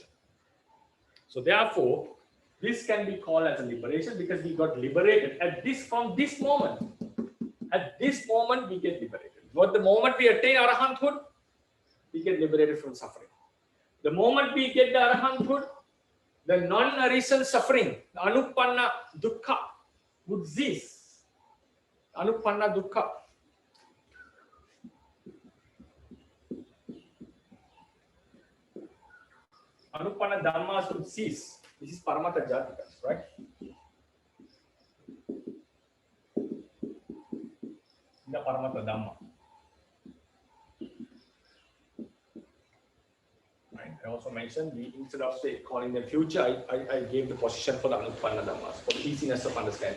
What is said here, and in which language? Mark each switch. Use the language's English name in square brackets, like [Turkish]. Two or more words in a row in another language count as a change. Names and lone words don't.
[English] So therefore, this can be called as a liberation because we got liberated from this moment. At this moment, we get liberated. But the moment we attain arahanthood, we get liberated from suffering. The moment we get the arahanthood, the non-arisen suffering, the [Pali] anupanna dukkha, [English] would cease. [Pali] Anupanna dukkha. Anupanna dhammas [English] would cease. This is [Pali] paramata jatikas, [English] right? [Pali] The paramata dhamma. [English] Right? I also mentioned, instead of calling them future, I gave the position for the [Pali] anupanna dhammas, [English] for the easiness of understanding.